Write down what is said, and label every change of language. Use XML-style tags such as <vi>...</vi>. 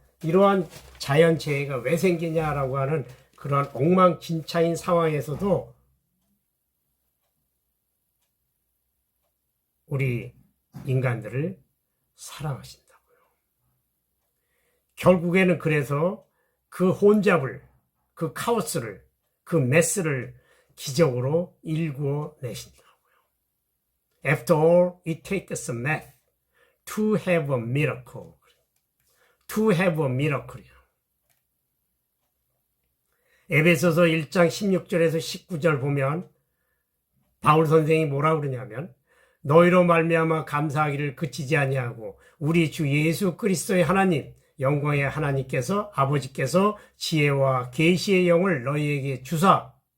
<ko>이러한 자연재해가 왜 생기냐라고 하는 그러한 엉망진창인 상황에서도 우리 인간들을 사랑하신다고요. 결국에는 그래서 그 혼잡을, 그 카오스를, 그 메스를 기적으로 일구어 내신다고요.</ko> <en>After all, it takes a mess to have a miracle. To have a miracle.</en> <ko>에베소서 1장 16절에서 19절 보면 바울 선생이 뭐라 그러냐면 너희로 말미암아 감사하기를 그치지 아니하고 우리 주 예수 그리스도의 하나님, 영광의 하나님께서, 아버지께서 지혜와 계시의 영을 너희에게 주사</ko>